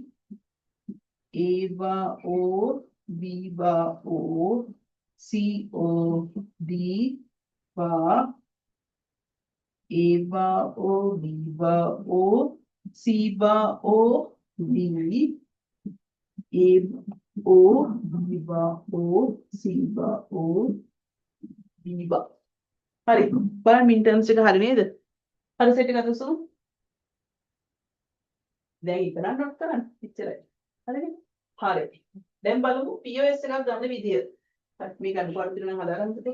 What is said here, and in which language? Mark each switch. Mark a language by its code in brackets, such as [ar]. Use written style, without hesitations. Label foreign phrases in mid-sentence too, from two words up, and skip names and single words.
[en] A bar O B bar O C O D bar. A bar O B bar O C bar O D. A O B bar O C bar O D bar. [si] හරි බලන්න [en] min terms [si] එක හරි නේද? හරි සෙට් එකක් අතසු. දැන් ඉතන ඩොට් කරන්න. එච්චරයි. හරිද? හරි. දැන් බලමු POS එකක් ගන්න විදිය. හරි මේක අනුපාත දෙන්න නම් හදාගන්නකෝ.